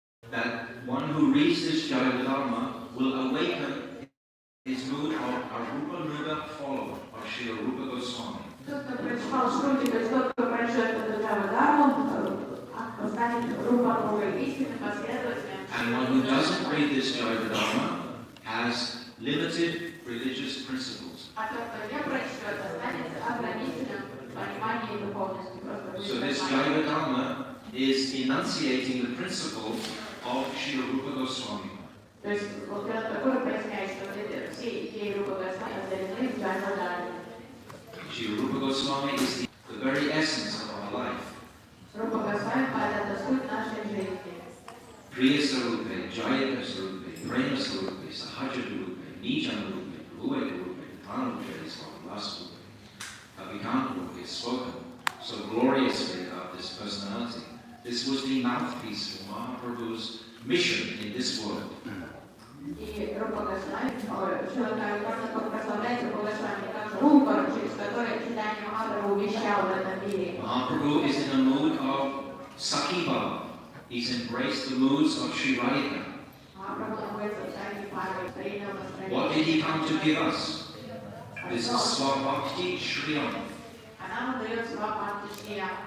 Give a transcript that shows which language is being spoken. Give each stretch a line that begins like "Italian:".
English: Jaiva Dharma will awaken his mood of a Rupa Nuga follower of Srila Rupa Goswami.
Russian: Тот, кто прочитал шрути, то есть тот, кто прочел эту Джавадарму, станет Рупа Новой истинным последователем.
English: And one who doesn't read this Jaiva Dharma has limited religious principles.
Russian: А тот, кто не прочтет, останется ограниченным в понимании духовности.
English: So this Jaiva Dharma is enunciating the principles of Srila Rupa Goswami.
Russian: То есть вот это такое поясняет, что все идеи Рупа Госвами разделены в Джавадарме.
English: Srila Rupa Goswami is the very essence of our life.
Russian: Рупа Госвами – это суть нашей жизни. Priya Sarupe, Jaya Sarupe, Prema Sarupe, Sahaja Rupe, Nijana Rupe, Rupe Rupe, Tanarupe is called last Rupe.
English: Abhikant Rupe is spoken so gloriously about this personality. This was the mouthpiece for Mahaprabhu's mission in this world.
Russian: И Рупа Госвами, человек, прославляет Рупа Госвами, как рупор, через который читание Махапрабху вещал в этом мире.
English: Mahaprabhu is in a mood of Sakhi Bhava. He's embraced the moods of Sri Radhika. What did he come to give us? This Swabhakti Shriyam.